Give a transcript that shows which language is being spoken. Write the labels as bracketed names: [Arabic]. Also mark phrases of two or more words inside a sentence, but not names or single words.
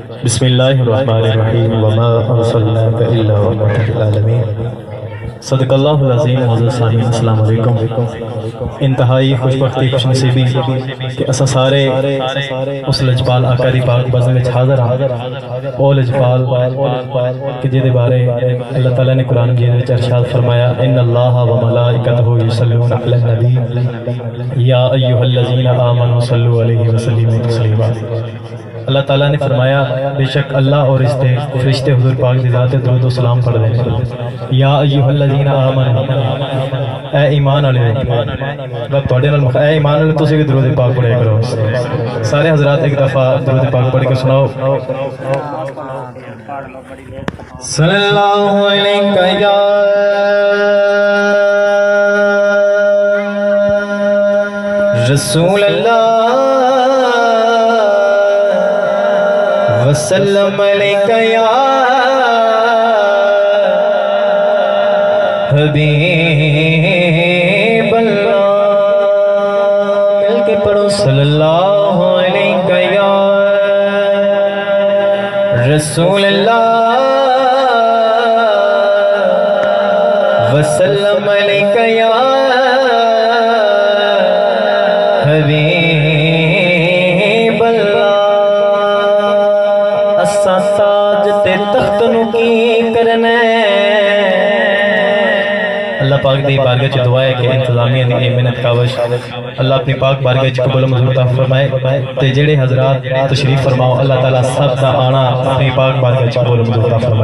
[Arabic] بسم الله الرحمن الرحيم وما أرسلناك إلا رحمة للعالمين. صدق الله العظيم. [Punjabi] حضرت صاحب [Arabic] السلام عليكم. [Punjabi] انتہائی خوش بختی خوش نصیبی کہ اساں سارے اس لجپال آقا دی پاک بزم وچ حاضر ہاں. او لجپال کہ جہدے بارے اللہ تعالیٰ نے قرآن مجید وچ ارشاد فرمایا, [Arabic] إن الله وملائكته يصلون على النبي يا أيها الذين آمنوا صلوا عليه وسلموا تسليما. [Urdu] اللہ تعالیٰ نے فرمایا، بے شک اللہ اور اس کے فرشتے حضور پاک دی ذات درود و سلام پڑھ رہے ہیں. [Arabic] يا أيها الذين آمنوا, [Punjabi] اے ایمان والے، رب تہاڈے نال اے ایمان والے تسیں بھی درود پاک پڑھیا کرو. سارے حضرات اک دفعہ درود پاک پڑھ کے سناؤ. [Arabic] صلى الله عليك يا رسول الله وسلم عليك يا حبيب الله. [Punjabi] مل کے پڑھو, [Arabic] صلى الله عليك يا رسول الله وسلم عليك يا حبيب الله. [Punjabi] اساں ساز تے تخت نوں کی کرنا ہے. اللہ پاک دی بارگاہ چ دعا ہے کہ انتظامیہ دی محنت کاوش اللہ اپنی پاک بارگاہ چ قبول منظور تا فرمائے تے جیہڑے حضرات تشریف فرماؤ اللہ تعالیٰ سب دا آنا اپنی پاک بارگاہ چ قبول منظور تا فرمائے.